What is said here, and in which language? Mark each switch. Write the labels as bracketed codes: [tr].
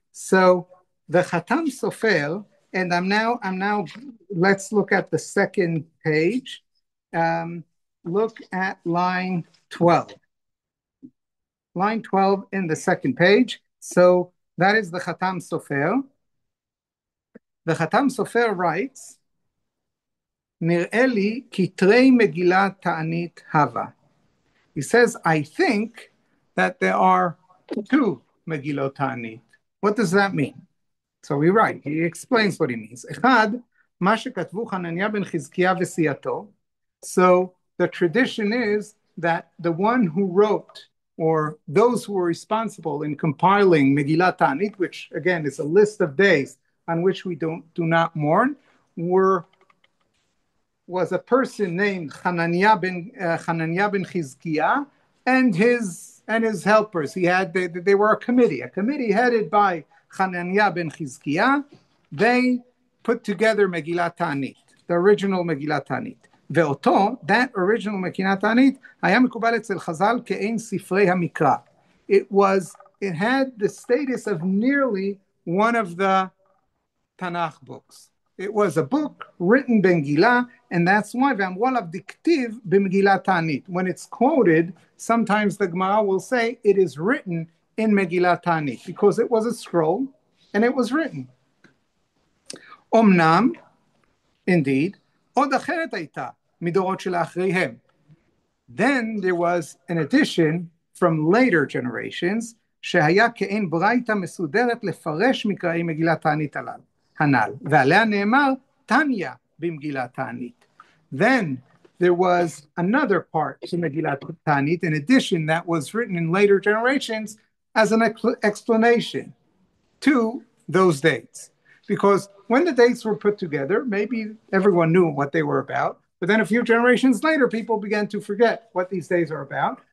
[en] So the Khatam Sofer, and I'm now. Let's look at the second page. Look at line 12. Line 12 in the second page. So that is the Khatam Sofer. The Khatam Sofer writes, [he] נראה לי כתרי מגילת תענית הווה. [en] He says, I think that there are 2 Megillot Ta'anit. What does that mean? So we write, he explains what he means. [he] אחד, מה שכתבו חנניה בן חזקיה וסיעתו. [en] So the tradition is that the one who wrote, or those who were responsible in compiling Megillat Ta'anit, which again is a list of days on which we do not mourn, was a person named Hananiah ben Chizkiah and his helpers. They were a committee headed by Hananiah ben Chizkiah. They put together Megillat Ta'anit, the original Megillat Ta'anit. [he] ואותו, [en] that original Megillat Ta'anit, [he] היה מקובל אצל חז"ל כאין ספרי המקרא. [en] It had the status of nearly one of the Tanakh books. It was a book written b'Megillah, and that's why V'amwalav diktiv b'Megillat Ta'anit. When it's quoted, sometimes the Gemara will say it is written in Megillat Ta'anit because it was a scroll and it was written. [he] Omnam, [en] indeed, [he] עוד אחרת הייתה מדורות שלאחריהם. [en] Then there was an addition from later generations [he] שהיה כאין ברייתא מסודרת לפרש מקראי מגילת תענית הנ"ל. ועליה נאמר תניא במגילת תענית. [en] Then there was another part to Megillat Tanit, in addition, that was written in later generations as an explanation to those dates. Because when the dates were put together, maybe everyone knew what they were about, but then a few generations later, people began to forget what these days are about.